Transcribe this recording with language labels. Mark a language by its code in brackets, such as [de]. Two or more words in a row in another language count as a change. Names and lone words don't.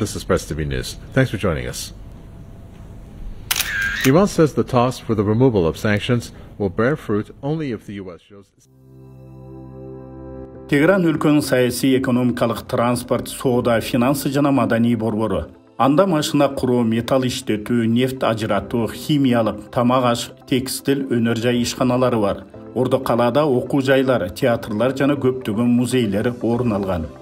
[en] This is Press TV News. Thanks for joining us. Iran says the talks for the removal of sanctions will bear fruit only if the U.S. shows... [ky] Tehran өлкөнүн саясий, экономикалык, транспорт, соода, финансы жана маданий борбору. Анда машина куруу, металл иштетүү, нефт ажыратуу, химиялык, тамак аш, текстил, өнөр жай ишканалары бар. Ордо калаада окуу жайлар, театрлар жана көптөгөн музейлер орун алган.